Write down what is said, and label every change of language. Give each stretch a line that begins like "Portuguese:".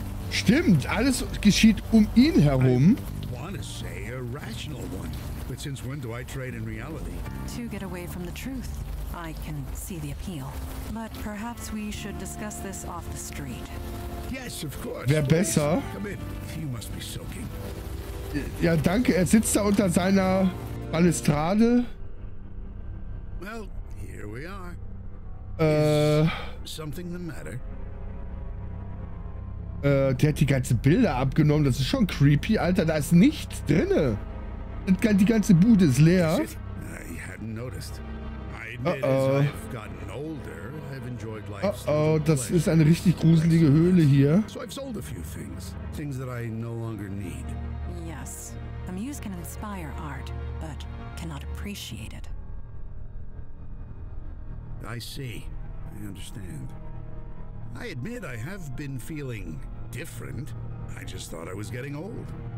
German: Stimmt, alles geschieht um ihn herum.
English: I want to say a rational one. But since when do I trade in reality? To get away from the truth. I can see the appeal. But perhaps we should discuss this off the street. Yes, of course.
German: Wäre besser.
English: Come in. You must be soaking.
German: Ja, danke. Er sitzt da unter seiner Balustrade.
English: Well, here we are. Is something the matter?
German: Der hat die ganzen Bilder abgenommen. Das ist schon creepy, Alter. Da ist nichts drinne. Die ganze Bude ist leer.
English: I hadn't noticed. I admit as I've gotten older, I've enjoyed life.
German: Das ist eine richtig gruselige Höhle hier.
English: So I've sold a few things that I no longer need. Yes, a muse can inspire art, but cannot appreciate it. I see. I understand. I admit I have been feeling different. I just thought I was getting old.